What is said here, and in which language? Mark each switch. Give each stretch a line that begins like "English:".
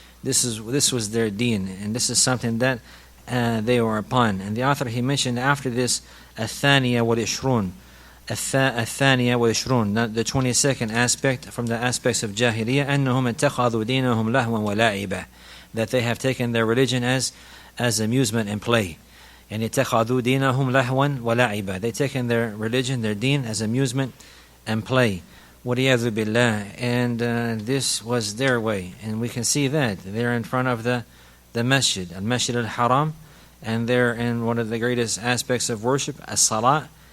English: This was their deen, and this is something that they were upon. And the author, he mentioned after this,
Arabic: الثانية والعشرون,
English: the 22nd aspect from the aspects of Jahiliyyah,
Arabic: أنهم اتخذوا دينهم لهوا ولعبا.
English: that they have taken their religion as amusement and play. And
Arabic: اتخذوا دينهم لهوا ولعبا.
English: They've taken their religion, their deen, as amusement and play.
Arabic: وَلِيَذُ بِاللَّهِ.
English: And this was their way. And we can see that. They're in front of the masjid, al-masjid al-haram, and they're in one of the greatest aspects of worship, as-salat.